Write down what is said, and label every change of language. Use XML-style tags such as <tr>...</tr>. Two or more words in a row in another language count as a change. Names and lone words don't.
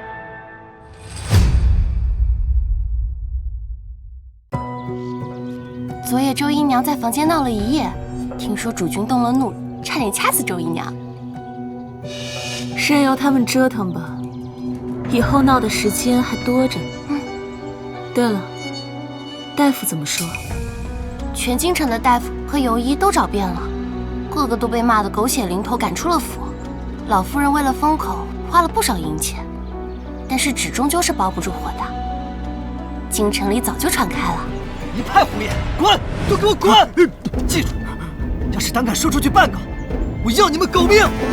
<zh>昨夜周姨娘在房間鬧了一夜，聽說主君動了怒，差點掐死周姨娘。任由他們折騰吧，以後鬧的時間還多着呢。對了，大夫怎麼說？全京城的大夫和游醫都找遍了，個個都被罵得狗血淋頭，趕出了府。老夫人為了封口，花了不少銀錢，但是紙終究是包不住火的。京城裡早就傳開了。一派胡言！滾！都給我滾！記住，要是膽敢說出去半個，我要你們狗命！</zh>